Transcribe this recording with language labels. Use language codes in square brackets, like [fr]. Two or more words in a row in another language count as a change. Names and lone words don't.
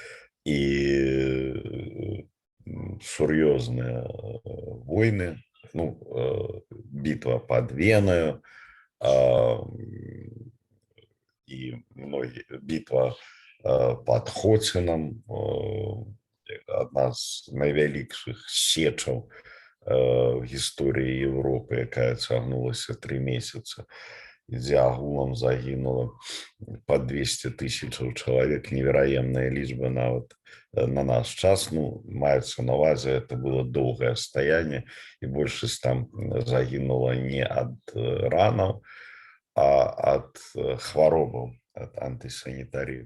[ru] И серьезные войны, битва под Веною, и битва [be] под Хотином, одна з найвялікшых сечаў в гісторыі Европы, якая цягнулася 3 месяца, дзе агулам загінула по 200 тысячаў чалавек, невероятная лічба нават на наш час. Маецца на ўвазе, это было доўгае стаянне, і большасць там загінула не ад ранаў, а ад хваробаў, ад антисанітарии.